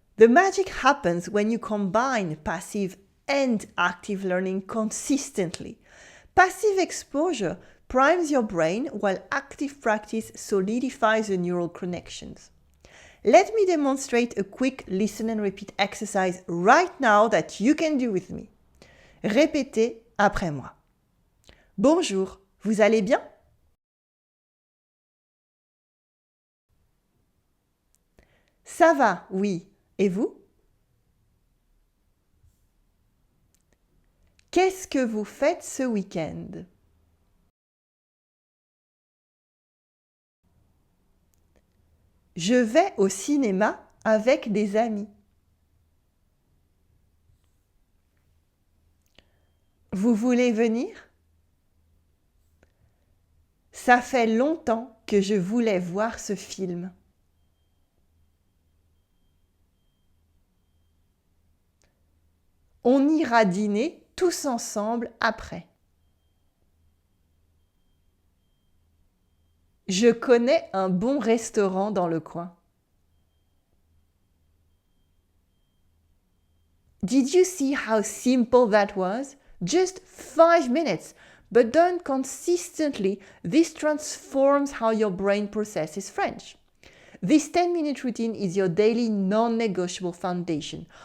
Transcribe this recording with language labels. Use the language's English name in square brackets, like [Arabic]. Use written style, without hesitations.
[English] The magic happens when you combine passive and active learning consistently. Passive exposure primes your brain while active practice solidifies the neural connections. Let me demonstrate a quick listen and repeat exercise right now that you can do with me. [French] Répétez après moi. Bonjour, vous allez bien? Ça va, oui. Et vous? Qu'est-ce que vous faites ce week-end? Je vais au cinéma avec des amis. Vous voulez venir? Ça fait longtemps que je voulais voir ce film. On ira dîner tous ensemble après. Je connais un bon restaurant dans le coin. [English] Did you see how simple that was? Just 5 minutes, but done consistently, this transforms how your brain processes French. This 10-minute routine is your daily non-negotiable foundation.